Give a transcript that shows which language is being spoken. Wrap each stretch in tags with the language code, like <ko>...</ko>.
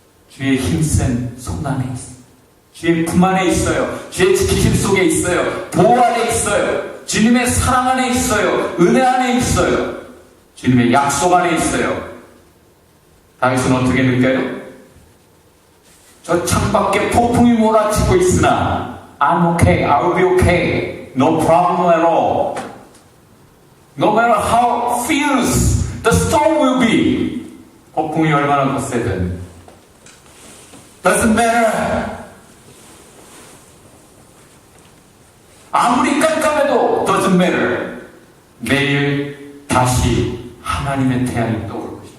<ko>주의 힘센 손 안에 있어요. 주의 품 안에 있어요. 주의 지키심 속에 있어요. 보호 안에 있어요. 주님의 사랑 안에 있어요. 은혜 안에 있어요. 주님의 약속 안에 있어요. 다윗은 어떻게 느껴요? 저 창밖에 폭풍이 몰아치고 있으나</ko> <en>I'm okay, I'll be okay, no problem at all. No matter how fierce the storm will be.</en> <ko>폭풍이 얼마나 거세든</ko> <en>doesn't matter.</en> <ko>아무리 깜깜해도</ko> <en>doesn't matter.</en> <ko>내일 다시 하나님의 태양이 떠오를 것이다.</ko>